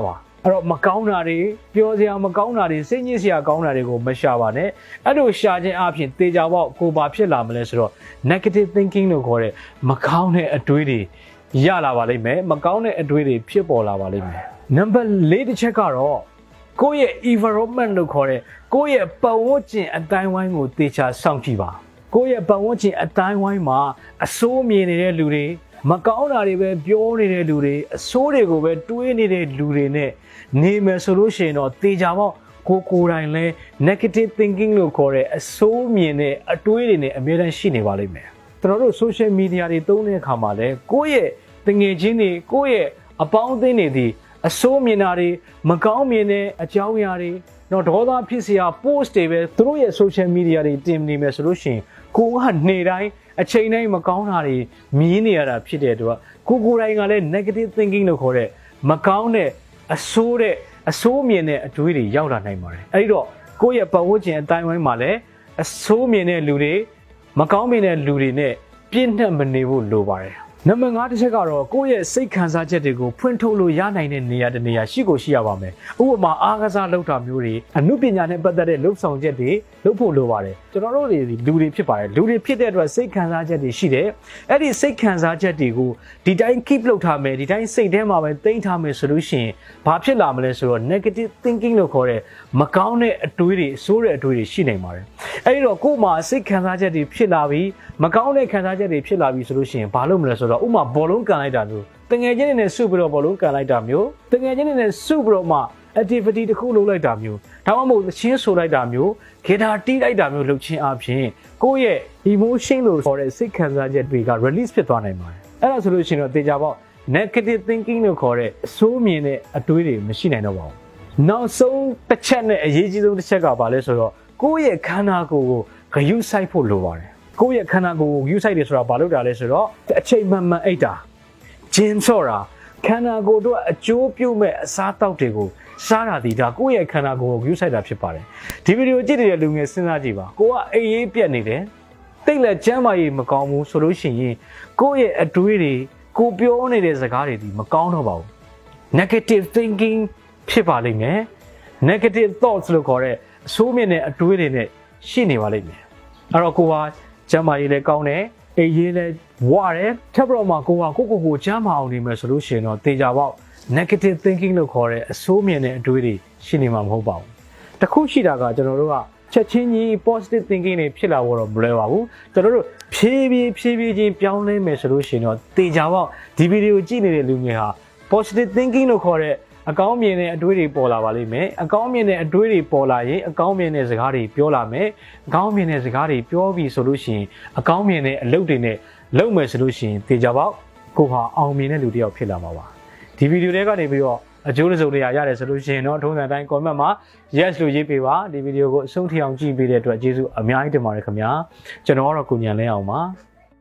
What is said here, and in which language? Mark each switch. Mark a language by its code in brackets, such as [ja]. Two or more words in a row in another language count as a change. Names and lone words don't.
[my] ပါအဲ့တော့မကောင်းတာတွေပျော်စရာမကောင်းတာတွေစိတ်ညစ်စရာကောင်းတာတွေကိုမရှာပါနဲ့အဲ့လိုရှာခြင်းအပြင်တေချာပေါက်ကိုဘာဖြစ်လာမ လဲဆိုတော့ [en] negative thinking [my] လို့ခေါ်တဲ့မကောင်းတဲ့အတွေးတွေရလာပါလိမ့်မယ်မကောင်းတဲ့အတွေးတွေဖြစ်ပေါ်လာပါလိမ့် မယ်နံပါတ်4တစ်ချက်ကတော့ကိုယ့်ရဲ့ environment လို့ခေါ်တဲ့ကိုယ့်ရဲ့ပတ်ဝန်းကျင်အတိုင်းဝိုင်းကိုတေချာစောင့်ကြည့်ပါကိုယ့်ရဲ့ပတ်ဝန်းကျင်အတိုင်းဝိုင်းမှာအဆိုးမြင်နေတဲ့လူတွေမကောင်းတာတွေပဲပြောနေတဲ့လူတွေအဆိုးတွေကိုပဲတွေးနေတဲ့လူတွေနဲ့နေမယ်ဆိုလို့ရှိရင်တော့တေချာပေါ့ကိုယ်တိုင်လဲ [en] negative thinking [my] လို့ခေါ်တဲ့အဆိုးမြင်တဲ့အတွေးတွေနဲ့အမြဲတ မ်းရှိနေပါလိမ့်မယ်ကျွန်တော်တို့ [en] social media [my] တွေသုံးတဲ့အခါမှာလဲကိုယ့်ရဲ့တငယ်ချင်းတွေကိုယ့်ရဲ့အပေါင်းအသင်းတွေဒီအဆိုးမြင်တာတွေမကောင်းမြင်တဲ့အကြောင်းအရာတွေတော့ဒေါသဖြစ်စရာ post တွေပဲသူတို့ရဲ့ [en] social media [my] တွေတင်နေမယ်ဆိုလို့ရှိရင်ကိုကနေတိုင်းအချိန်တိုင်းမကောင်းတာတွေမြင်နေရတာဖြစ်တဲ့အတွက်ကိုယ်တိုင်ကလည်း [en] negative thinking [my] လို့ခေါ်တဲ့မကောင်းတဲ့အဆိုးမြင်တဲ့အတွေးတွေရောက်လာနိုင်ပါတယ်အဲဒီတော့ကိုယ့်ရဲ့ပတ်ဝန်းကျင်အတိုင်းဝို င်းမှာလည်းအဆိုးမြင်တဲ့လူတွေမကောင်းမြင်တဲ့လူတွေနဲ့ပြည့်နှက်မနေဖို့လိုပါတယ်နံပါတ်5တစ်ချက်ကတော့ကိုယ့်ရဲ့စိတ်ခံစားချက်တွေကိုဖွင့်ထုတ်လို့ရနိုင်တဲ့နေရာတစ်နေရာရှိရပါမယ်ဥပမာအားကစားလုပ်တာမျိုးတွေအမှုပညာနဲ့ပတ်သက်တဲ့လုပ်ဆောင်ချက်တွေလုပ်ဖို့လိုပါတယ်ကျွန်တော်တို့တွေလူတွေဖြစ်ပါတယ်လူတွေဖြစ်တဲ့ အတွက်စိတ်ခံစားချက်တွေရှိတယ်အဲ့ဒီစိတ်ခံစားချက်တွေကိုဒီတိုင်း keep လုပ်ထားမယ်ဒီတိုင်းစိတ်ထဲမှာပဲသိမ်းထားမယ်ဆိုလို့ရှိရင်ဘာဖြစ်လာမလဲဆိုတော့ [en] negative thinking [my] လို့ခေါ်တဲ့မကောင်းတဲ့အတွေးတွေဆိုးတဲ့အတွေးတွေရှိနိုင်ပါတယ်အဲ့ဒီတော့ကိုယ်မှာစိတ်ခံစားချက် တွေဖြစ်လာပြီးမကောင်းတဲ့ခံစားချက်တွေဖြစ်လာပြီးဆိုလို့ရှိရင်ဘာလုပ်မလဲဆိုတော့ဥမာဘောလုံးကန်လိုက်တာမျိုးတငယ်ချင်းတွေနဲ့စုပြီးတော့ဘောလုံးကန်လိုက်တာမျိုးတငယ်ချင်းတွေနဲ့စုပြီးတော့မှ activity တစ်ခုလုပ် လိုက်တာမျိုးဒါမှမဟုတ်သချင်းဆိုလိုက်တာမျိုးဂီတာတီးလိုက်တာမျိုးလုပ်ခြင်းအပြင်ကိုယ့်ရဲ့ emotion လို့ခေါ်တဲ့စိတ်ခံစားချက်တွေက release ဖြစ်သွားနိုင်ပါတယ် အဲ့ဒါဆိုလို့ရှိရင်တော့တေချာပေါ့ [en] negative thinking [my] လို့ခေါ်တဲ့အဆိုးမြင်တဲ့အတွေးတွေမရှိနိုင်တော့ပါဘူးနောက်ဆုံးတစ်ချက်နဲ့ အရေးကြီးဆုံးတစ်ချက်ကဘာလဲဆိုတော့ကိုယ့်ရဲ့ခန္ဓာကိုယ်ကိုဂရုစိုက်ဖို့လိုပါတယ်ကိုယ့်ရဲ့ခန္ဓာကိုယ်ကိုဂရုစိုက်တယ်ဆိုတာဘာလို့တာလဲဆိုတော့အချိန်မှန်အိတ်တာဂျင်းဆော့တာခန္ဓာကိုယ်တို့အကျိုးပြုမဲ့အစားအသောက်တွေကိုစားတာဒီဒါကိုယ့်ရဲ့ခန္ဓာကိုယ်ကိုဂရုစိုက်တာဖြစ်ပါတယ်ဒီဗီဒီယိုကြည့်နေတဲ့လူငယ်စဉ်းစားကြည့်ပါကိုကအိပ်ရေးပြတ်နေတယ်တိတ်လက်ကျမ်းမာရေးမကောင်းဘူးဆိုလို့ရှိရင်ကိုယ့်ရဲ့အတွေးတွေ ကိုပြောနေတဲ့စကားတွေဒီမကောင်းတော့ပါဘူး [en] negative thinking [my] ဖြစ်ပါလိမ့်မယ် [en] negative thoughts [my] လို့ခေါ်တဲ့အဆိုးမြင်တဲ့အတွေးတွေနဲ့ရှိနေပါလိမ့်မယ်အဲ့တော့ကိုကကျမ်းမာရေးလည်းကောင်းတယ်အိမ်ရေးလည်းဝရတယ်ထပ်ပြီးတော့မှကိုကျ မ်းမာအောင်နေမယ်ဆိုလို့ရှိရင်တော့တေချာပေါက် [en] negative thinking [my] လို့ခေါ်တဲ့အဆိုးမြင်တဲ့အတွေးတွေရှိနေမှာမဟုတ်ပါဘူးတခုရှိတာကကျွန်တော်တို့ကချက်ချင်းကြီး [en] positive thinking [my] တွေဖြစ် လာတော့မလွယ်ပါဘူးကျွန်တော်တို့ဖြည်းဖြည်းချင်းပြောင်းလဲမယ်ဆိုလို့ရှိရင်တော့တေချာပေါက်ဒီဗီဒီယိုကြည့်နေတဲ့လူငယ်ဟာ [en] positive thinking [my] လို့ခေါ်တဲ့အကောင်းမြင်တဲ့အတွေးတွေပေါ်လာပါလိမ့်မယ်အကောင်းမြင်တဲ့အတွေးတွေပေါ်လာရင်အကောင်းမြင်တဲ့စကားတွေပြောလာမယ်အကောင်းမြင်တဲ့စကားတွေပြောပြီးဆိုလို့ရှိရင်အကောင်းမြင်တဲ့အလုပ်တွေနဲ့လုပ်မယ်ဆိုလို့ရှိရင်တေချာပေါက်ကိုဟာအောင်မြင်တဲ့လူတစ်ယောက်ဖြစ်လာမှာပါဒီဗီဒီယိုတွေကနေပြီးတော့အကျိုးတစ်စုံတစ်ရာရတယ်ဆိုလို့ရှိရင်တော့ထုံးစံတိုင်း comment မှာ yes လို့ရေးပေးပါဒီဗီဒီယိုကိုအဆုံးထိအောင်ကြည့်ပေးတဲ့အတွက်ကျေးဇူးအများကြီးတင်ပါတယ်ခင်ဗျာကျွန်တော်ကတော့ကိုညံလဲအောင်ပါ